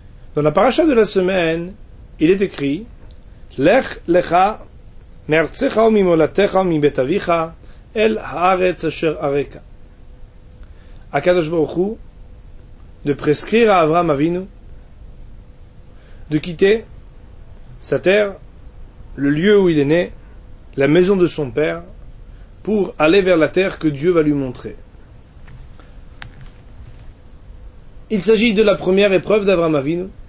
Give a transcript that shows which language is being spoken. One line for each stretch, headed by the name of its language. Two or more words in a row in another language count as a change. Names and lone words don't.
French: Dans la paracha de la semaine, il est écrit
Hebrew: לך לך מארצך וממולדתך ומבית אביך אל הארץ אשר אראך. הקדוש ברוך הוא
French: de prescrire à Avraham Avinu de quitter sa terre, le lieu où il est né, la maison de son père, pour aller vers la terre que Dieu va lui montrer. Il s'agit de la première épreuve d'Avraham Avinu.